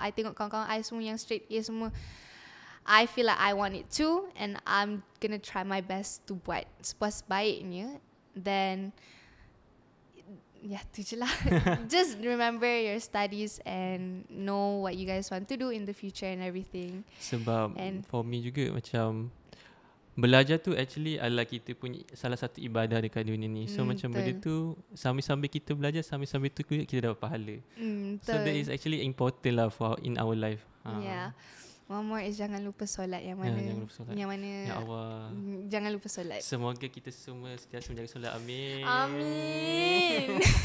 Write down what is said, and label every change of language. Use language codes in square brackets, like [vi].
[en] I [ms] tengok kawan-kawan [en] I [ms] semua yang [en] straight A semua, I feel like I want it too, and I'm gonna try my best to [ms] buat sepuas baiknya. [en] Then [ms] tu je lah. [en] Just remember your studies and know what you guys want to do in the future and everything. [ms] Sebab [en] for me [ms] juga, macam belajar tu [en] actually [ms] adalah kita punya salah satu ibadah dekat dunia ni. So macam benda tu, sambil-sambil kita belajar, sambil-sambil tu kita dapat pahala. [en] So that is actually important lah in our life. Yeah. One more is, [ms] jangan lupa solat. Yang mana? Jangan lupa solat. Yang mana? Ya Allah. Jangan lupa solat. Semoga kita semua sentiasa menjaga solat. Amin. Amin.